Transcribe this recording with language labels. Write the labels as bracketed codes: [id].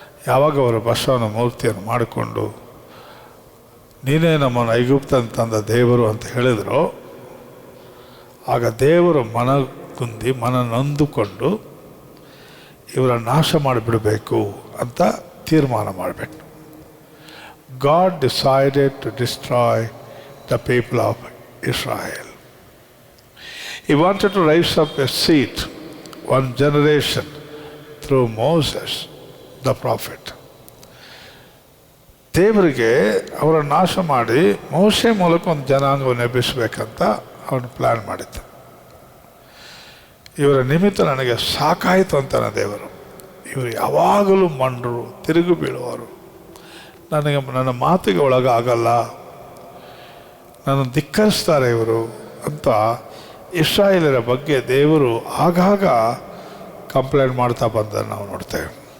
[kn] ಯಾವಾಗ ಅವರು ಬಸವನ ಮೂರ್ತಿಯನ್ನು ಮಾಡಿಕೊಂಡು ನೀನೇ ನಮ್ಮನ್ನು ಐಗುಪ್ತ ತಂದ ದೇವರು ಅಂತ ಹೇಳಿದ್ರು, ಆಗ ದೇವರು ಮನಗುಂದಿ ನೊಂದುಕೊಂಡು ಇವರ ನಾಶ ಮಾಡಿಬಿಡಬೇಕು ಅಂತ ತೀರ್ಮಾನ ಮಾಡಿಬಿಟ್ಟು, [en] God decided to destroy the people of Israel. He wanted to raise up a seed, one generation, through Moses, the prophet. [kn] ದೇವರಿಗೆ ಅವರ ನಾಶ ಮಾಡಿ ಮೋಶೆ ಮೂಲಕ ಒಂದು ಜನಾಂಗವನ್ನು ಎಬ್ಬಿಸಬೇಕಂತ ಅವನು ಪ್ಲ್ಯಾನ್ ಮಾಡಿದ್ದ. ಇವರ ನಿಮಿತ್ತ ನನಗೆ ಸಾಕಾಯಿತು ಅಂತಾನೆ ದೇವರು. ಇವರು ಯಾವಾಗಲೂ ಮಂಡರು, ತಿರುಗಿ ಬೀಳುವರು, ನನ್ನ ಮಾತಿಗೆ ಒಳಗಾಗಲ್ಲ, ನನ್ನ ಧಿಕ್ಕರಿಸ್ತಾರೆ ಇವರು ಅಂತ ಇಸ್ರಾಯೇಲರ ಬಗ್ಗೆ ದೇವರು ಆಗಾಗ ಕಂಪ್ಲೇಂಟ್ ಮಾಡ್ತಾ ಬಂದನ್ನು ನಾವು ನೋಡ್ತೇವೆ.